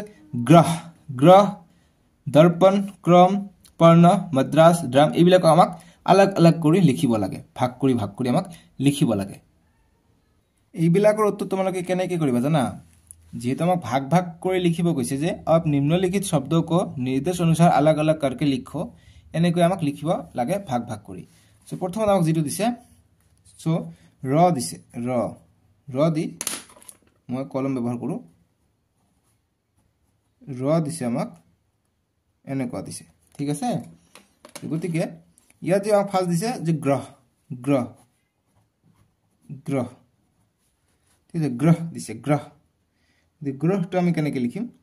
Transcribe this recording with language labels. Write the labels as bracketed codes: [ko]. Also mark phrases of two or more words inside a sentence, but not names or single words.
[as] গ্ৰহ দৰ্পণ ক্ৰম পৰ্ণ মদ্ৰাস ড্ৰাম এইবিলাক আমাক [hi] अलग अलग [as] কৰি লিখিব লাগে ভাগ কৰি আমাক লিখিব লাগে এইবিলাকৰ উত্তৰ তোমালোকে কেনেকৈ কৰিবা জানা যেহেতু আমাক ভাগ কৰি লিখিব কৈছে যে [hi] अब निम्नलिखित शब्दों को निर्देश अनुसार अलग अलग करके लिखो [as] এনেকৈ আমাক লিখিব লাগে ভাগ কৰি সো প্ৰথমত আমাক যেটো দিছে সো ৰ দিছে ৰ দি মই কলম ব্যৱহাৰ কৰো ৰ দিছে আমাক এনেকুৱা দিছে ঠিক আছে গতিকে ইয়াত যে আমাক ফাৰ্স্ট দিছে যে গ্ৰহ ঠিক আছে গ্ৰহ দিছে গ্ৰহটো আমি কেনেকৈ লিখিম